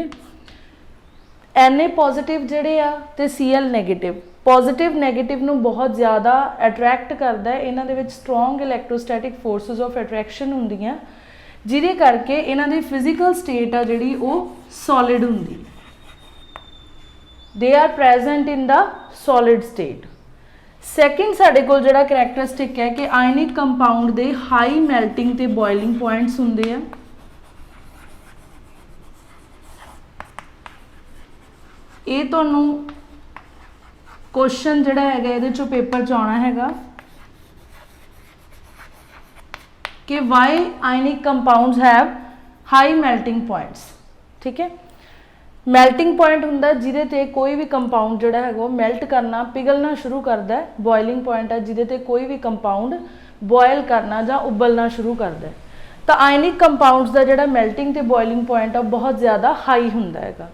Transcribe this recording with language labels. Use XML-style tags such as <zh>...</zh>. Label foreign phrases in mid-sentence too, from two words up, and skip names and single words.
<pa>Na ਪੋਜ਼ਿਟਿਵ ਜਿਹੜੇ ਆ ਤੇ Cl ਨੈਗੇਟਿਵ, ਪੋਜ਼ਿਟਿਵ ਨੈਗੇਟਿਵ ਨੂੰ ਬਹੁਤ ਜ਼ਿਆਦਾ ਅਟਰੈਕਟ ਕਰਦਾ ਹੈ। ਇਹਨਾਂ ਦੇ ਵਿੱਚ</pa> <en>strong electrostatic forces of attraction</en> <pa>ਹੁੰਦੀਆਂ ਜਿਹਦੇ ਕਰਕੇ ਇਹਨਾਂ ਦੀ</pa> <en>physical state</en> <pa>ਆ ਜਿਹੜੀ ਉਹ ਸੋਲਿਡ ਹੁੰਦੀ।</pa> <en>they are present in the solid state।</en> <pa>second ਸਾਡੇ ਕੋਲ ਜਿਹੜਾ characteristic ਹੈ ਕਿ</pa> <en>ionic compound</en> <pa>ਦੇ</pa> <en>high melting</en> <pa>ਤੇ boiling points ਹੁੰਦੇ ਆ। ਇਹ ਤੁਹਾਨੂੰ question ਜਿਹੜਾ ਹੈਗਾ ਇਹਦੇ ਚੋਂ ਪੇਪਰ ਚ ਆਉਣਾ ਹੈਗਾ ਕਿ</pa> <en>why ionic compounds have high melting points,</en> <hi>ठीक है।</hi> <en>melting point</en> <pa>ਹੁੰਦਾ ਜਿਹਦੇ ਤੇ ਕੋਈ ਵੀ ਕੰਪਾਊਂਡ ਜਿਹੜਾ ਹੈਗਾ ਉਹ ਮੈਲਟ ਕਰਨਾ ਪਿਘਲਣਾ ਸ਼ੁਰੂ ਕਰਦਾ ਹੈ।</pa> <en>boiling point</en> <pa>ਹੈ ਜਿਹਦੇ ਤੇ ਕੋਈ ਵੀ ਕੰਪਾਊਂਡ ਬੋਇਲ ਕਰਨਾ ਜਾਂ ਉਬਲਣਾ ਸ਼ੁਰੂ ਕਰਦਾ ਹੈ। ਤਾਂ</pa> <en>ionic compounds</en> <pa>ਦਾ ਜਿਹੜਾ ਮੈਲਟਿੰਗ ਤੇ</pa> <en>boiling point</en> <pa>ਆ ਬਹੁਤ ਜ਼ਿਆਦਾ ਹਾਈ ਹੁੰਦਾ ਹੈਗਾ।</pa>